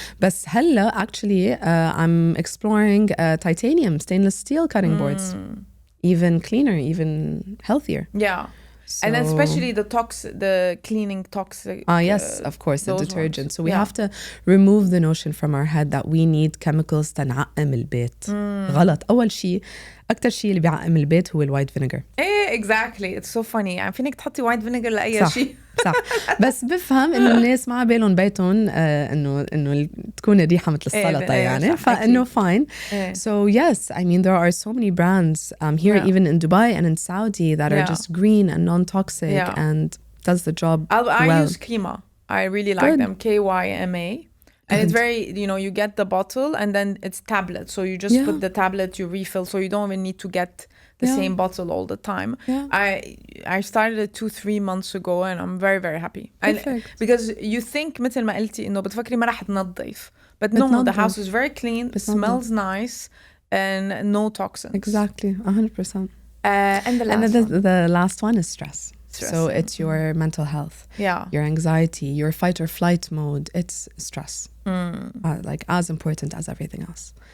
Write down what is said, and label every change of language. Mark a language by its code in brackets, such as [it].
[ar] بس هلا [en] actually I'm exploring titanium stainless steel cutting boards. Even cleaner, even healthier. Yeah. And then especially the cleaning toxic. Yes, of course, the detergent. Ones. So we have to remove the notion from our head that we need chemicals [ar] تنعقم البيت. غلط. أول شيء أكتر شيء اللي بيعقم البيت هو الوايت فينيجر. [en] Exactly. It's so funny. [ar] I'm فينك تحطي white vinegar لأي صح. شيء. صح. بس بفهم إنه الناس ما عبالهم بيتهم إنه تكون الريحة مثل السلطة يعني. فإنه fine. [en] So yes, I mean there are so many brands here even in Dubai and in Saudi that are just green and non-toxic and does the job well. I use Kima. I really like them. KYMA. And it's very, you get the bottle and then it's tablet. So you just put the tablet, you refill. So you don't even need to get the same bottle all the time. Yeah. I started it 2-3 months ago and I'm very, very happy. And because you think [ar] مثل ما قلتي إنه بتفكري ما رح تنظف. [en] But no, the house is very clean, smells nice, and no toxins. Exactly, 100%. And the last one is stress. So it's your mental health, your anxiety, your fight or flight mode. It's stress, like as important as everything else.